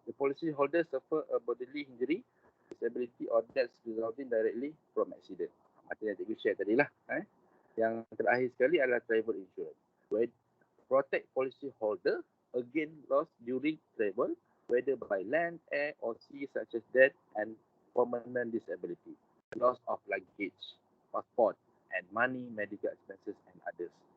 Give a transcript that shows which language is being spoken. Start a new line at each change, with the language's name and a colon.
English: The policy holder suffer a bodily injury, disability or death resulting directly from accident.
Malay: Macam yang cikgu share tadi lah. Yang terakhir sekali adalah travel insurance.
English: Where protect policy holder against loss during travel, whether by land, air or sea, such as death and permanent disability, loss of luggage, passport and money, medical expenses and others.